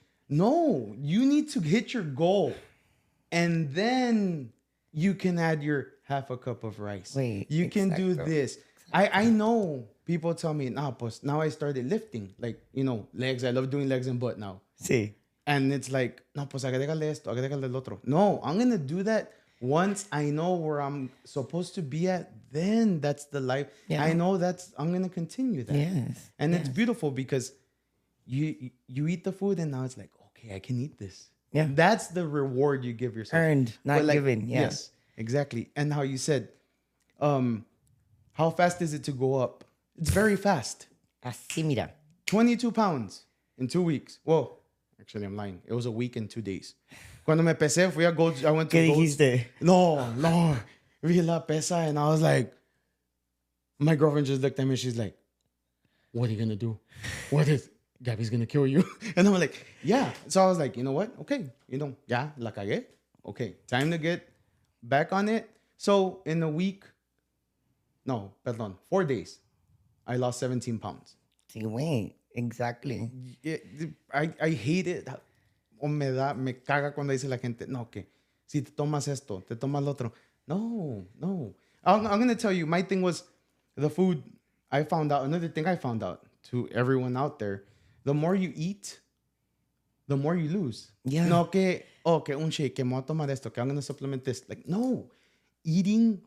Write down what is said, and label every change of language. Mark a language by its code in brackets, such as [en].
[en] No, you need to hit your goal. And then you can add your half a cup of rice. Wait, you can do this. I know people tell me, pues now I started lifting. Like, legs. I love doing legs and butt now. [es] Sí. [en] And it's like, [es] pues agrégale esto, agrégale el otro. [en] No, I'm going to do that once I know where I'm supposed to be at. Then that's the life. Yeah. I know I'm going to continue that. Yes. And it's beautiful because you eat the food and now it's like, okay, I can eat this. Yeah. That's the reward you give yourself. Earned, not given. Yeah. Yes, exactly. And how you said, how fast is it to go up? It's very fast. [es] Así, mira. [en] 22 pounds in 2 weeks. Well, actually, I'm lying. It was a week and 2 days. [es] Cuando me pesé, [en] I went to [es] ¿Qué [en] Gold's. [es] dijiste? No. Vi la pesa, [en] and I was like, my girlfriend just looked at me. She's like, what are you going to do? Gabby's going to kill you. And I'm like, yeah. So I was like, you know what? Okay. [es] Ya, la cagué. [en] Okay. Time to get back on it. So in a week, 4 days, I lost 17 pounds. [es] Sí, güey. Exactly. [en] I hate it. [es] O me caga cuando dice la gente, no, que si te tomas esto, te tomas lo otro. No. [en] I'm going to tell you, my thing was the food. Another thing I found out to everyone out there, the more you eat, the more you lose. Yeah. [es] No, que un shake, que me voy a tomar esto, que [en] I'm going to supplement this. Like, no. Eating